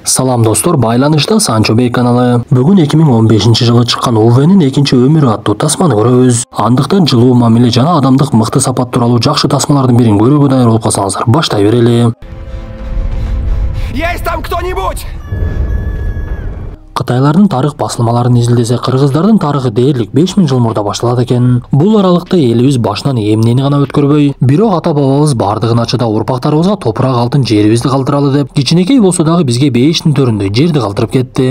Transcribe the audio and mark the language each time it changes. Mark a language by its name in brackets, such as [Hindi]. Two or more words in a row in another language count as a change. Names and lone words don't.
[Kyrgyz] Салам достор, байланышта Санчо Бей каналы. Бүгүн 2015-жылы чыккан Увенин экинчи өмүрү аттуу тасманы көрөбүз. Андыктан жылуу мамиле жана адамдык мыкты сапат тууралуу жакшы тасмалардын бирин көрүүгө даяр болуп калсаңыздар, баштай берели. [Russian] Есть там кто-нибудь? [Kyrgyz] Кытайлардын тарых басылмаларын изилдесе, кыргыздардын тарыхы дээрлик 5000 жыл мурда башталат экен. Бул аралыкта элибиз башынан эмнени гана өткөрбөй, бирок ата бабабыз бардыгын ачыда урпактарыбызга топурак алтын жерибизди калтыралы деп, кичинекей болсо дагы бизге бейиштин төрүндө жерди калтырып кетти.